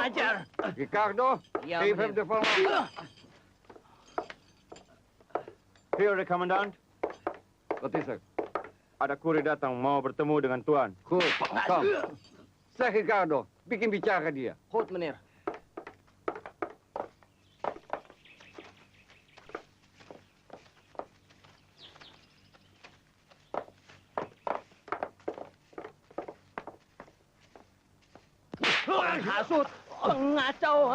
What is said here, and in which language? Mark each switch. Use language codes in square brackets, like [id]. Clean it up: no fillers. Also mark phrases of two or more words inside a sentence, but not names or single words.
[id] Ajar. [nl] Ricardo, geef hem de formatie. Hier, de commandant. Wat is er? [id] Ada kurir datang mau bertemu dengan Tuan. [nl] Goed, kom. Zeg Ricardo, [id] bikin bicara dia. [nl] Goed, meneer. [id] Penghasut, pengacau, ha?